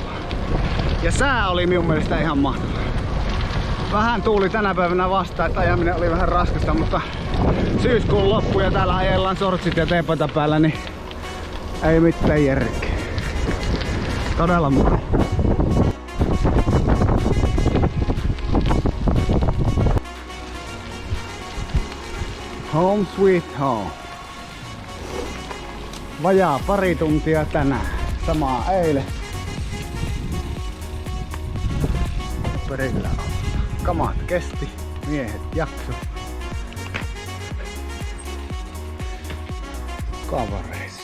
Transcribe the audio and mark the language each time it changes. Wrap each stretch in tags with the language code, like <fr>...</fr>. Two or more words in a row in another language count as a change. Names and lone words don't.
<fi>Ja sää oli minun mielestä ihan mahtava. Vähän tuuli tänä päivänä vastaan, että ajaminen oli vähän raskasta, mutta syyskuun loppu ja täällä ajellaan sortsit ja teepaita päällä, niin ei mitään järkeä. Todella mukava.</fi> <en>Home sweet home.</en> <fi>Vajaa pari tuntia tänään. Samaa eilen. Perillä on. Kamat kesti. Miehet jakso. Kavareita.</fi>